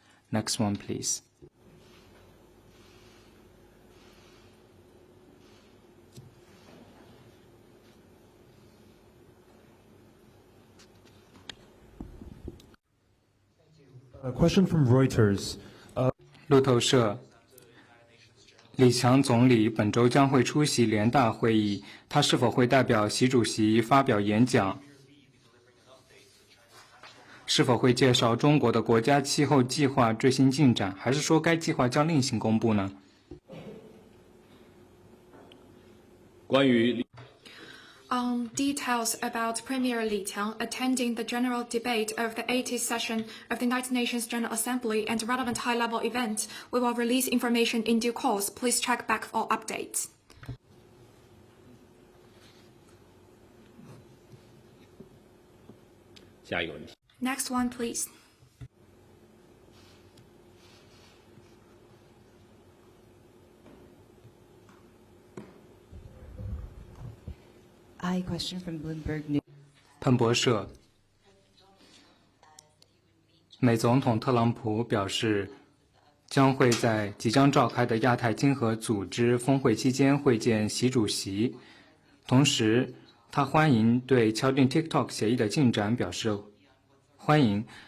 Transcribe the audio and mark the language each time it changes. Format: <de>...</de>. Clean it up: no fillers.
<en>Next one, please. A question from Reuters.</en> <zh>路透社，李强总理本周将会出席联大会议，他是否会代表习主席发表演讲？是否会介绍中国的国家气候计划最新进展，还是说该计划将另行公布呢？关于</zh> <en>On details about Premier Li Qiang attending the general debate of the 80th session of the United Nations General Assembly and relevant high-level events, we will release information in due course. Please check back for updates. Next one, please. I question from Bloomberg News.</en> <zh>彭博社，美总统特朗普表示，将会在即将召开的亚太经合组织峰会期间会见习主席。同时，他欢迎对敲定 TikTok 协议的进展表示欢迎。</zh>